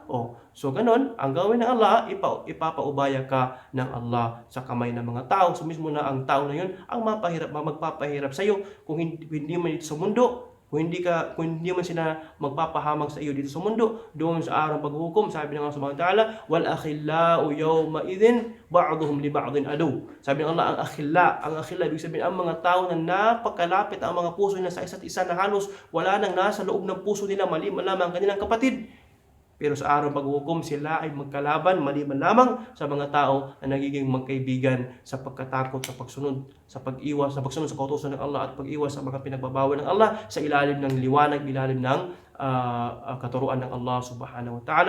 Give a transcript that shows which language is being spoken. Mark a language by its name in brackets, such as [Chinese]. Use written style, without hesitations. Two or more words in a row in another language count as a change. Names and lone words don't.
[Filipino] So ganun, ang gawin ng Allah, ipapaubaya ka ng Allah sa kamay ng mga tao. So mismo na ang tao na yun, ang magpapahirap sa iyo kung hindi man ito sa mundo. Kung hindi man sila magpapahamag sa iyo dito sa mundo, doon sa araw paghuhukom, sabi ng Allah [Arabic] سبحانه وتعالى, والأخلاء يومئذ بعضهم لبعض عدو. [Filipino] Sabi ng Allah, ang akhilla, ibig sabihin ang mga tao na napakalapit ang mga puso nila sa isa't isa na halos wala nang nasa loob ng puso nila, maliban lamang ang kanilang kapatid. Pero sa araw paghuhukom, sila ay magkalaban maliban lamang sa mga tao na nagiging magkaibigan sa pagkatakot, sa pagsunod, sa pag-iwas, sa pagsunod sa kautusan ng Allah at pag-iwas sa mga pinagbabawal ng Allah sa ilalim ng liwanag, ilalim ng katuruan ng Allah [Arabic] سبحانه وتعالى.